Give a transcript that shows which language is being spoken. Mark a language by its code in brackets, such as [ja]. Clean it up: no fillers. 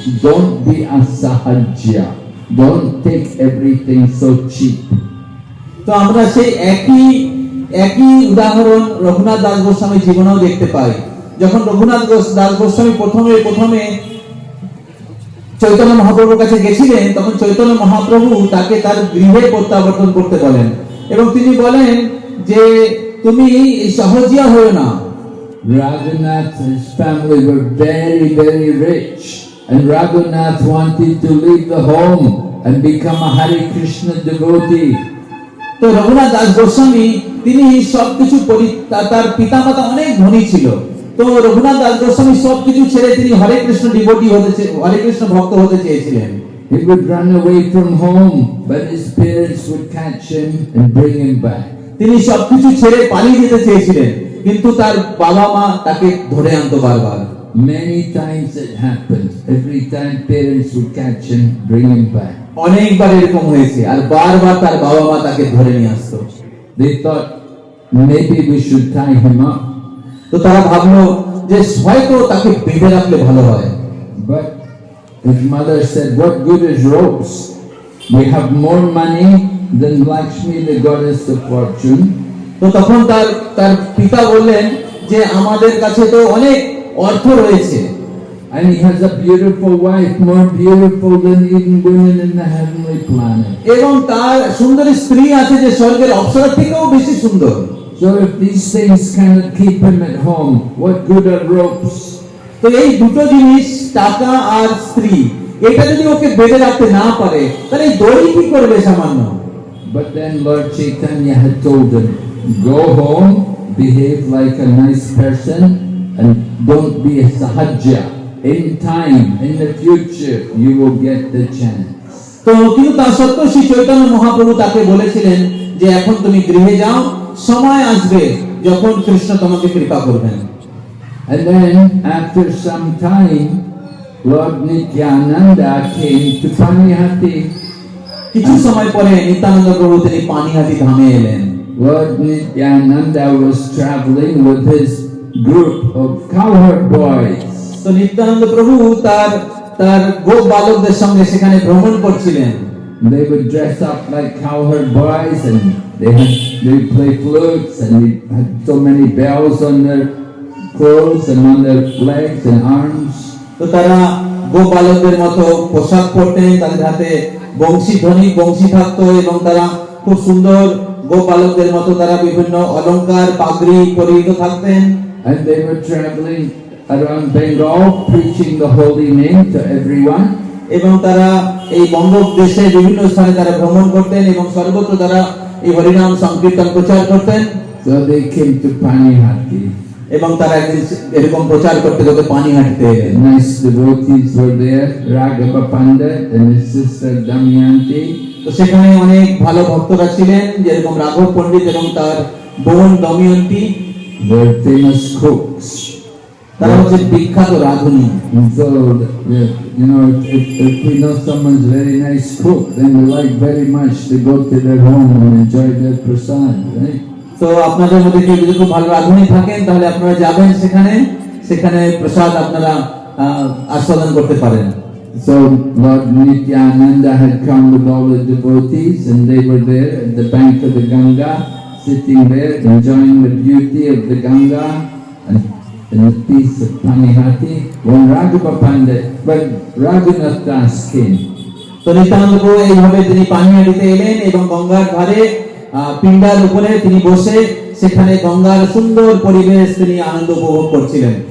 [en] Don't be a sahajya. Don't take everything so cheap. [bn] তো আমরা সেই একই উদাহরণ রঘুনাথ দাস গোস্বামীর জীবনেও দেখতে পাই। যখন রঘুনাথ দাস গোস্বামী প্রথমে চৈতন্য মহাপ্রভুর কাছে গেছিলেন, তখন চৈতন্য মহাপ্রভু তাকে তার গৃহে প্রত্যাবর্তন করতে বলেন এবং তিনি বলেন যে তুমি সহজিয়া হও না। [en] Raghunath's family were very, very rich, and Raghunath wanted to leave the home and become a Hare Krishna devotee. [bn] তো রঘুনাথ দাস গোস্বামী তিনি সবকিছু তার পিতামাতা অনেক ধনী ছিল। তো রঘুনাথ দাস গোস্বামী সবকিছু ছেড়ে তিনি হরে কৃষ্ণ ডিভোটি হরে কৃষ্ণ ভক্ত হতে চেয়েছিলেন। [en] He would run away from home, but his parents would catch him and bring him back. [bn] তিনি সবকিছু ছেড়ে পালিয়ে যেতে চেয়েছিলেন, কিন্তু তার বাবা মা তাকে ধরে আনতো বারবার। [en] Many times it happened. Every time parents would catch him, bring him back. [bn] অনেকবার এরকম হয়েছে, আর বারবার তার বাবা মা তাকে ধরে নিয়ে আসতো। [en] They thought maybe we should tie him up, [bn] তো তারা ভাবলো যে হয়তো তাকে বেঁধে রাখলে ভালো হয়। [en] but his mother said, what good is ropes? We have more money than Lakshmi, the goddess of fortune. [bn] তো তখন তার পিতা বললেন যে আমাদের কাছে তো অনেক অর্থ রয়েছে, [en] And he has a beautiful wife, more beautiful than even women in the heavenly planet. [bn] এবং তার সুন্দরী স্ত্রী আছে যে স্বর্গের অপ্সরা থেকেও বেশি সুন্দর। [en] So if these things cannot keep him at home, what good are ropes? [bn] তো এই দুটো জিনিস, টাকা আর স্ত্রী, এটা যদি ওকে বেঁধে রাখতে না পারে, তাহলে এই দড়ি কি করবে সামান্য? [en] But then Lord Chaitanya had told him, go home, behave like a nice person, and don't be a sahajya. In time, in the future, you will get the chance. [bn] তো কিন্তু তা সত্ত্বেও শ্রী চৈতন্য মহাপ্রভু তাকে বলেছিলেন যে এখন তুমি গৃহে যাও, সময় আসবে যখন কৃষ্ণ তোমাকে কৃপা করবেন। [en] And then, after some time, Lord Nityananda came to Panihati. [bn] কিছু সময় পরে নিত্যানন্দ প্রভু তিনি পানিহাটি ধামে এলেন। [en] Lord Nityananda was traveling with his group of cowherd boys. [bn] তো নিত্যানন্দ প্রভু তার গোপ বালকদের সঙ্গে সেখানে ভ্রমণ করছিলেন। [en] They would dress up like cowherd boys, and they would play flutes, and they had so many bells on their clothes and on their legs and arms. [bn] তো তারা গোপ বালকদের মতো পোশাক পরতেন, তাদের হাতে বংশী থাকতো এবং তারা খুব সুন্দর গোপ বালকদের মতো তারা বিভিন্ন অলংকার পাগড়ি পরিহিত থাকতেন। [en] And they were traveling around Bengal, preaching the holy name to everyone. [bn] এবং তারা এই বঙ্গদেশে বিভিন্ন স্থানে তারা ভ্রমণ করতেন এবং সর্বত্র তারা এই হরিনাম সংকীর্তন প্রচার করতেন। [en] So they came to Panihati. [bn] এবং তারা একদিন এরকম প্রচার করতে করতে পানিহাটিতে এলেন। [en] Nice devotees were there, Raghava Pandit and his sister Damayanti. [bn] তো সেখানে অনেক ভালো ভক্তরা ছিলেন, যেরকম রাঘব পণ্ডিত এবং তার বোন Damayanti. [en] They were famous cooks. [bn] তারা হচ্ছে বিখ্যাত রাঁধুনি। [en] And so, you know, if we know someone's very nice cook, then we like very much to go to their home and enjoy their prasad, right? [bn] তো আপনাদের মধ্যে কেউ যদি খুব ভালো রাঁধুনি থাকেন, তাহলে আপনারা যাবেন সেখানে প্রসাদ আপনারা আস্বাদন করতে পারেন। [en] So Lord Nityananda had come with all the devotees, and they were there at the bank of the Ganga, sitting there enjoying the beauty of the Ganga and the peace of Panihati. When Raghunath Das came, [bn] তো নিত্যানন্দ প্রভু এইভাবে তিনি পানিহাটিতে এলেন এবং গঙ্গার ধারে পিণ্ডার উপরে তিনি বসে সেখানে গঙ্গার সুন্দর পরিবেশ তিনি আনন্দ উপভোগ করছিলেন।